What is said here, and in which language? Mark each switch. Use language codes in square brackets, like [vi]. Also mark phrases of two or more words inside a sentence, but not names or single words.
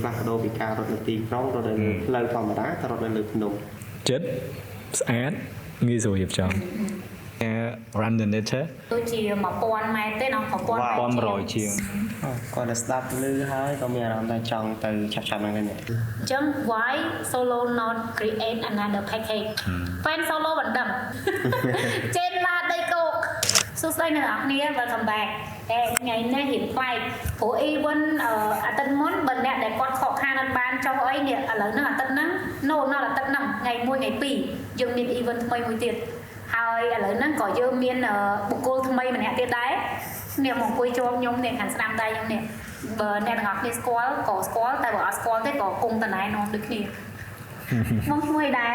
[km] ផ្លាស់ប្ដូរពីការរត់នៅទីក្រុងរត់នៅផ្លូវធម្មតាទៅរត់នៅលើភ្នំ ចិត្តស្អាតងាយស្រួលរៀបចំ [en] run the nature [km] ដូចជា1000ម៉ែត្រទេដល់ 1100ជាង គាត់តែស្ដាប់ឮហើយក៏មានអារម្មណ៍ថាចង់ទៅឆាប់ៗហ្នឹងដែរ អញ្ចឹង [en] why solo not create another package fan solo [km] បណ្ដឹងចេនឡាដីគោកសួស្ដីអ្នកនរគ្នា [en] welcome back [km] ថ្ងៃនេះរៀងប្លែក ព្រោះ even អាទិត្យមុនបើអ្នកដែលគាត់ខកខានអត់បានចុះអីនេះឥឡូវហ្នឹងអាទិត្យហ្នឹង no ដល់អាទិត្យហ្នឹងថ្ងៃ1ថ្ងៃ2យើងមាន event ថ្មីមួយទៀតហើយឥឡូវហ្នឹងក៏យើងមានបុគ្គលថ្មីម្នាក់ទៀតដែរនេះមកអង្គុយជាប់ខ្ញុំនេះខាងស្ដាំដៃខ្ញុំនេះបើអ្នកទាំងអស់គ្នាស្គាល់ក៏ស្គាល់តែបើអត់ស្គាល់ទេក៏គង់តណែនាំដូចគ្នាមកឈ្មោះអីដែរ